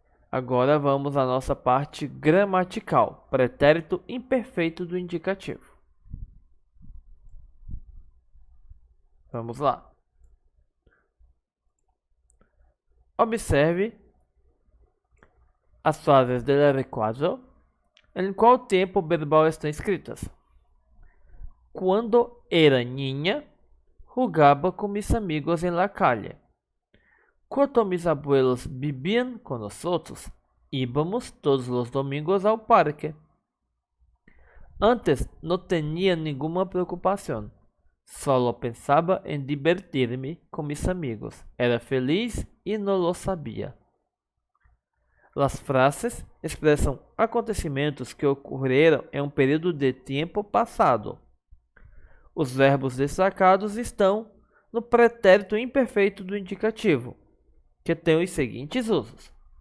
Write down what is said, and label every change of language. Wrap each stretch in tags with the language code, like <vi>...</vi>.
<pt>Agora vamos à nossa parte gramatical, pretérito imperfeito do indicativo. Vamos lá. Observe as frases</pt> <es>del recuadro,</es> <pt>em qual tempo verbal estão escritas.</pt> <es>Quando era niña, jugaba com mis amigos en la calle. Cuando mis abuelos vivían con nosotros, íbamos todos los domingos al parque. Antes no tenía ninguna preocupación, solo pensaba en divertirme con mis amigos. Era feliz y no lo sabía.</es> <pt>As frases expressam acontecimentos que ocorreram em um período de tempo passado. Os verbos destacados estão no pretérito imperfeito do indicativo, que tem os seguintes usos.</pt>